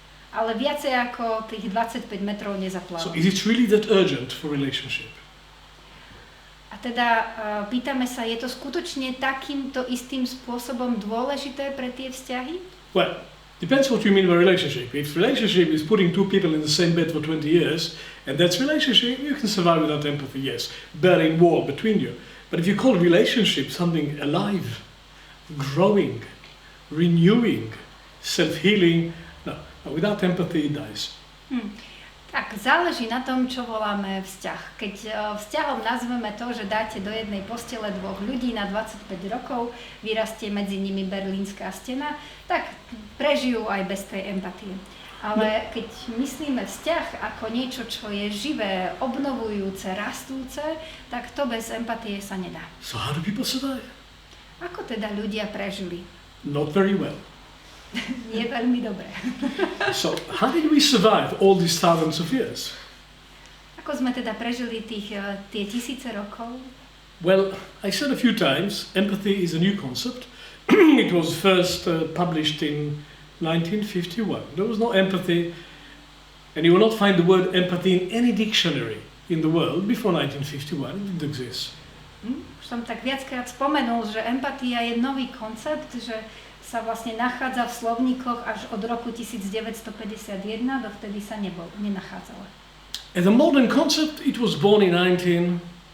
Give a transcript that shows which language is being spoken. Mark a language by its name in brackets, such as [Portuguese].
[Slovak] Ale viacej ako tých 25 metrov nezaplávam. [English] So is it really that urgent for relationship? [Slovak] A teda pýtame sa, je to skutočne takýmto istým spôsobom dôležité pre tie vzťahy? [English] Well, depends what you mean by relationship. If relationship is putting two people in the same bed for 20 years, and that's relationship, you can survive without empathy, yes. Building wall between you. But if you call relationship something alive, growing, renewing, self-healing, no, without empathy it dies. [Slovak] Tak záleží na tom, čo voláme vzťah. Keď vzťahom nazveme to, že dáte do jednej postele dvoch ľudí na 25 rokov, vyrastie medzi nimi berlínska stena, tak prežijú aj bez tej empatie. Ale keď myslíme vzťah ako niečo, čo je živé, obnovujúce, rastúce, tak to bez empatie sa nedá. [English] So how do people survive? [Slovak] Ako teda ľudia prežili? [English] Not very well. [Slovak] Nie veľmi dobre. [English] So how did we survive all these thousands of years? [Slovak] Ako sme teda prežili tie tisíce rokov? [English] Well, I said a few times, empathy is a new concept. It was first published in 1951. There was no empathy, and you will not find the word empathy in any dictionary in the world before 1951. It didn't exist. [Slovak] Už som tak viackrát spomenul, že empatia je nový koncept, že sa vlastne nachádza v slovníkoch až od roku 1951, dovtedy sa nenachádzala. [English] As a modern concept, it was born in 1894.